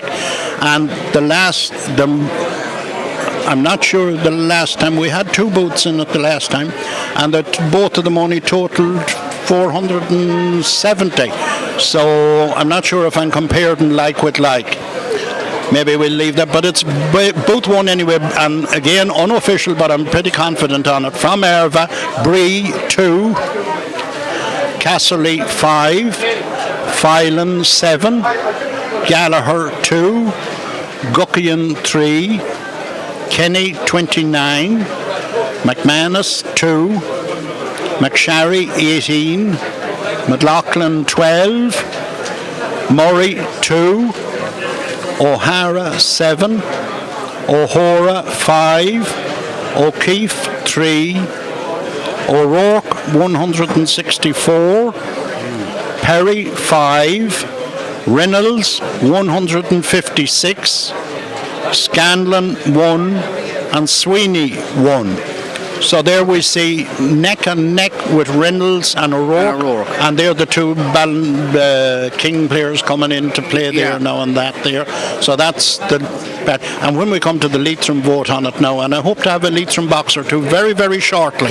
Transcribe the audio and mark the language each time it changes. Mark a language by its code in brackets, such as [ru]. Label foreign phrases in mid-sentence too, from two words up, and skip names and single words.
[en] And I'm not sure the last time, we had 2 booths in it the last time, and that both of them only totaled 470. So I'm not sure if I'm comparing like with like. Maybe we'll leave that, but it's Booth 1 anyway, and again unofficial, but I'm pretty confident on it. From Erva, Bree 2, Casserly 5, Phelan 7, Gallagher 2, Guckian 3, Kenny 29, McManus 2, McSharry 18, McLaughlin 12, Murray 2, O'Hara 7, O'Hora 5, O'Keefe 3, O'Rourke 164, Perry 5, Reynolds 156, Scanlon 1, and Sweeney 1. So there we see neck and neck with Reynolds and O'Rourke, and they're the two King players coming in to play there now and that there. So that's the bet. And when we come to the Leitrim vote on it now, and I hope to have a Leitrim box or two very, very shortly.